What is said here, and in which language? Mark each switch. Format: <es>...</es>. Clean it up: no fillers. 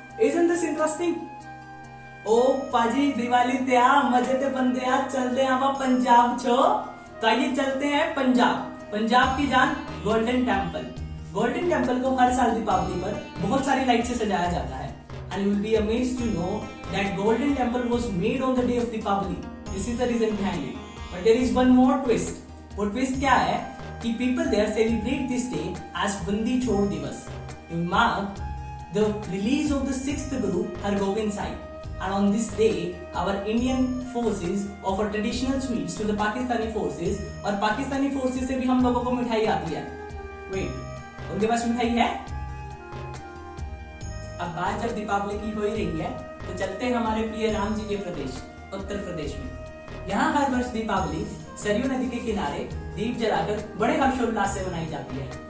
<en>Isn't this interesting?</en> <hi>ओ पाजी दिवाली ते आ मजे ते बंदे आ चलते हैं आप पंजाब छो। तो आइए चलते हैं पंजाब की जान गोल्डन टेम्पल। गोल्डन टेम्पल को हर साल दीपावली पर बहुत सारी लाइट से सजाया जाता है।</hi> <en>And you will be amazed to know that Golden Temple was made on the day of Deepavali. This is the reason behind it. But there is one more twist.</en> <hi>वो twist क्या है कि</hi> <en>people there celebrate this day as Bandi Chhor Divas to mark the release of the 6th Guru Hargobind Sahib. And on this day, our Indian forces offer traditional sweets to the Pakistani forces.</en> <hi>और Pakistani forces से भी हम लोगों को मिठाई आती है। Wait, उनके पास मिठाई है? अब बात जब दीपावली की हो ही रही है तो चलते हैं हमारे प्रिय राम जी के प्रदेश उत्तर प्रदेश में। यहाँ हर वर्ष दीपावली सरयू नदी के किनारे दीप जलाकर बड़े हर्षोल्लास से मनाई जाती है।</hi>